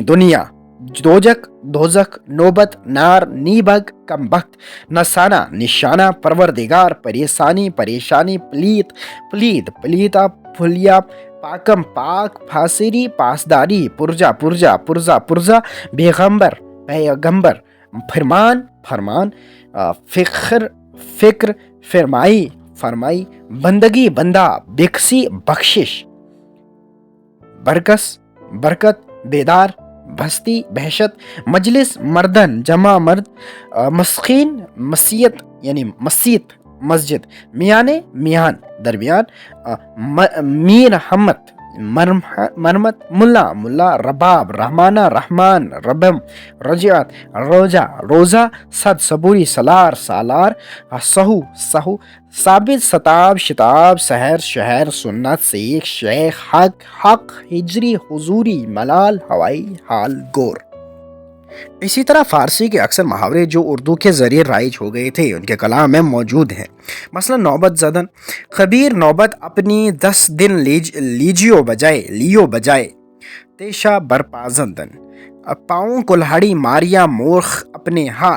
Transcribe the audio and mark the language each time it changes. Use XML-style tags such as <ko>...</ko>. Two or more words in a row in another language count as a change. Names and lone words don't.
<hi>दुनिया, दोजक, दोजक, नौबत, नार, नीबग, कमबख्त, नसाना, निशाना, परवरदिगार, परेशानी, परेशानी, प्लीत, प्लीत, प्लीता, फुलिया, पाकम, पाक, फासिरी, पासदारी, पुरजा, पुरजा, पुरजा, पुरजा, बेगंबर, पैगंबर, फरमान, फरमान, फिक्र, फिक्र, फरमाई, फरमाई, बंदगी, बंदा, बिकसी, बख्शिश, बरकस, बरकत, बेदार, बस्ती, बहशत, मजलिस, मर्दन, जमा, मर्द, मस्कीन, मसीयत यानी मसीत, मस्जिद, मियाने, मियान, दरमियान, मीर, हमत, मरमत, मुल्ला, मुल्ला, रबाब, रहमाना, रहमान, रबम, रजियत, रोजा, रोजा, सद, सबूरी, सलार, सालार, सहू, सहू, साबित, सताब, शिताब, सहर, शहर, सुन्नत, सीख, शेख, हक, हक, हिजरी, हुजूरी, मलाल, हवाई, हाल, गोर। इसी तरह फारसी के अक्सर मुहावरे जो उर्दू के ज़रिए राइज हो गए थे उनके कलाम में मौजूद हैं। मसलन</hi> <fa>नौबत ज़दन,</fa> <hi>खबीर नौबत अपनी 10 दिन लियो बजाए,</hi> <fa>तेशा बरपाजन,</fa> <hi>पाँव कुल्हाड़ी मारिया मोर्ख अपने हाथ।</hi>